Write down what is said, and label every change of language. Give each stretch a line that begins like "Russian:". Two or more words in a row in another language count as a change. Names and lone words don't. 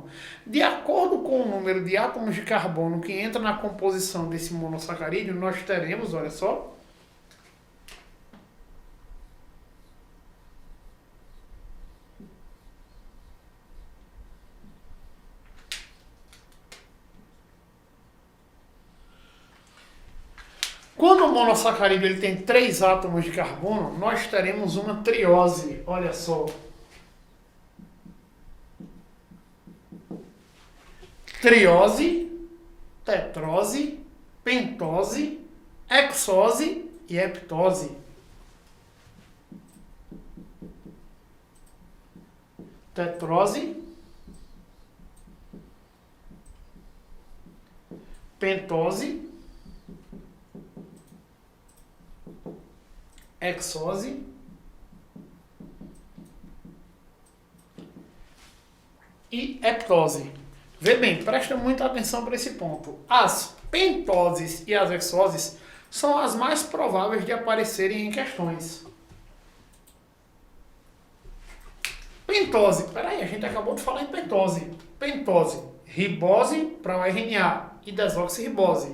Portuguese: De acordo com o número de átomos de carbono que entra na composição desse monossacarídeo, nós teremos, olha só, quando o monossacarídeo ele tem 3 átomos de carbono, nós teremos uma triose. Olha só. Triose, tetrose, pentose, hexose e heptose. Tetrose, pentose, hexose e heptose. Vê bem, presta muita atenção para esse ponto. As pentoses e as hexoses são as mais prováveis de aparecerem em questões. Pentose, peraí, a gente acabou de falar em pentose. Pentose, ribose para o RNA e desoxirribose.